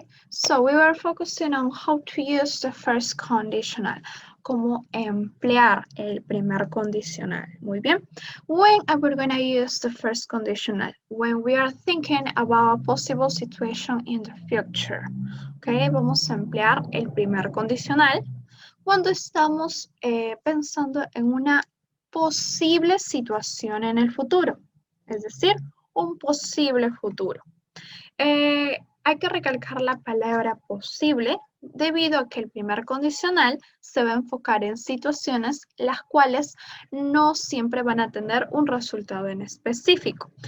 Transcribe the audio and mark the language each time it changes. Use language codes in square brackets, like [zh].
[en] So we were focusing on how to use the first conditional. [es] Cómo emplear el primer condicional. Muy bien. [en] When are we going to use the first conditional? When we are thinking about a possible situation in the future. [es] Okay, vamos a emplear el primer condicional cuando estamos pensando en una posible situación en el futuro. Es decir, un posible futuro. Hay que recalcar la palabra posible debido a que el primer condicional se va a enfocar en situaciones las cuales no siempre van a tener un resultado en específico.